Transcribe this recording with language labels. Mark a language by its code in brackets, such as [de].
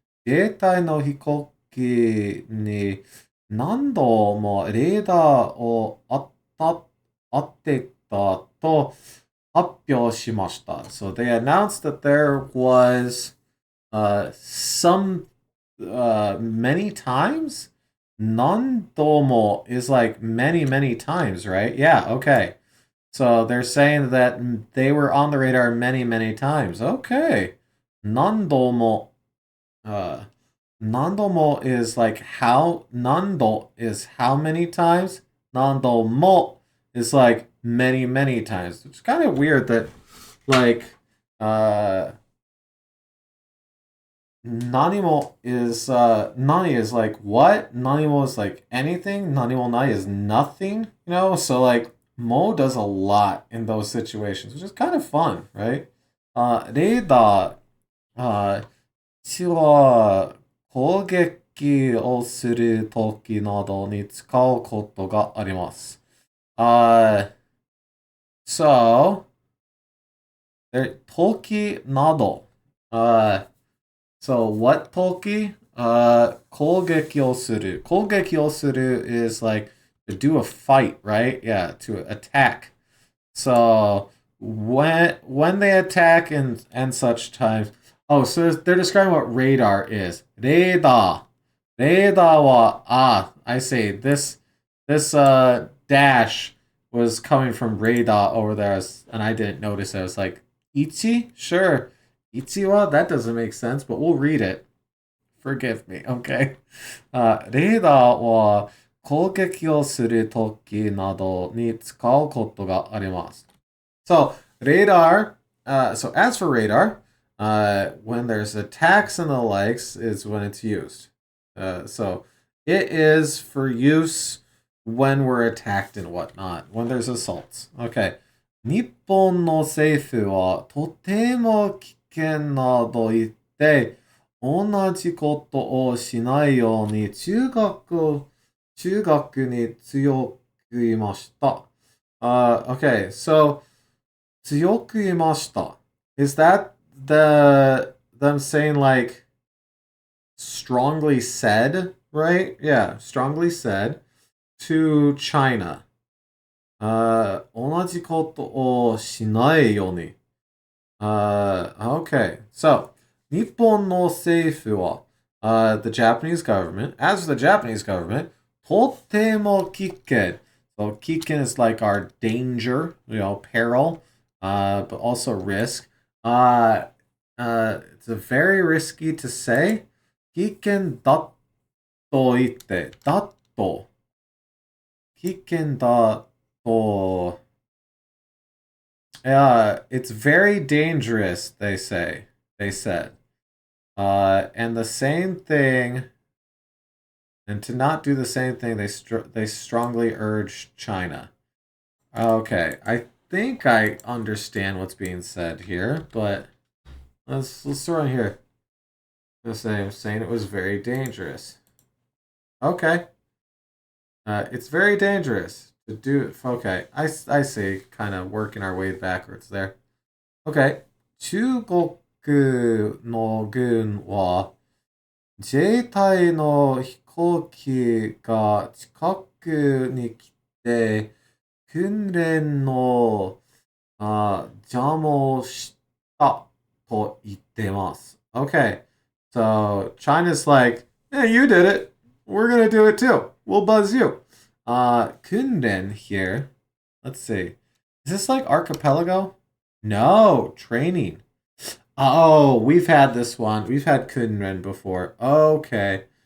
[ja] 自衛隊の飛行機に何度もレーダーを当てたと発表しました。 [en] So they announced that there was some many times. 何度も is like many, many times, right? Yeah, okay. So they're saying that they were on the radar many, many times. Okay. 何度も nandomo is like how nando is how many times. Nandomo is like many, many times. It's kind of weird that like nanimo is nani is like what? Nanimo is like anything. Nanimo nai is nothing, you know? So like Mo does a lot in those situations, which is kind of fun, right? [ja] Reida ちは攻撃をするときなどに使うことがあります。 So, toki nado. So what toki? 攻撃をする. [en] 攻撃をする is like to do a fight, right? Yeah, to attack. So when they attack and such times, oh, so they're describing what radar is. Radar. Radar wa I see. This dash was coming from radar over there, and I didn't notice it. I was like, Ichi? Sure. Ichiwa? That doesn't make sense, but we'll read it. Forgive me, okay? [ja] レーダーは攻撃をするときなどに使うことがあります。 [en] So, radar, so as for radar, when there's attacks and the likes is when it's used. So, it is for use when we're attacked and whatnot, when there's assaults. Okay. [ja] 日本の政府はとても危険なと言って同じことをしないように中学に強く言いました。 [en] Okay, so [ja] 強く言いました. [en] Is that them saying like strongly said, right? Yeah, strongly said to China. [ja] 同じことをしないように. [en] Okay, so [ja] 日本の政府は [en] the Japanese government, as for the Japanese government, [ja] とても危険. [en] So 危険 is like our danger, you know, peril, but also risk. It's very risky to say. [ja] 危険だと言って、だと。危険だと。 [en] It's very dangerous, they say. They said. And the same thing, and to not do the same thing, they strongly urge China. Okay, I think I understand what's being said here, but let's throw in here. Saying it was very dangerous. Okay. It's very dangerous to do. Okay, I see. Kind of working our way backwards there. Okay. [ja] 中国の軍は自衛隊の飛行機が近くに来て訓練の邪魔をしたと言ってます。 [en] Okay, so China's like, yeah, you did it. We're gonna do it too. We'll buzz you. Kunren here. Let's see. Is this like archipelago? No, training. Oh, we've had this one. We've had Kunren before. Okay.